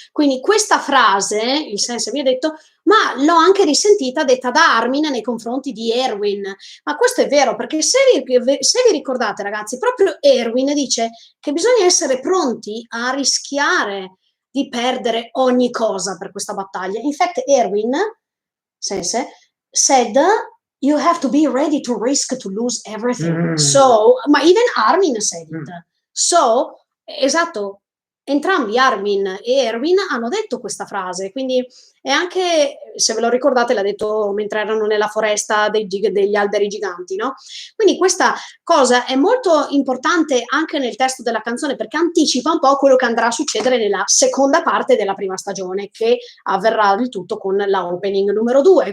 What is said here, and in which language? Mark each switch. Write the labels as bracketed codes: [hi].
[it] Quindi questa frase, il senso mi ha detto, ma l'ho anche risentita detta da Armin nei confronti di Erwin. Ma questo è vero, perché se vi ricordate, ragazzi, proprio Erwin dice che bisogna essere pronti a rischiare di perdere ogni cosa per questa battaglia. [en] In fact, Erwin, Sense, said, you have to be ready to risk to lose everything. So, ma even Armin said it. [it] So, esatto, entrambi Armin e Erwin hanno detto questa frase, quindi è anche, se ve lo ricordate, l'ha detto mentre erano nella foresta degli alberi giganti, no? Quindi questa cosa è molto importante anche nel testo della canzone, perché anticipa un po' quello che andrà a succedere nella seconda parte della prima stagione, che avverrà il tutto con la opening numero 2.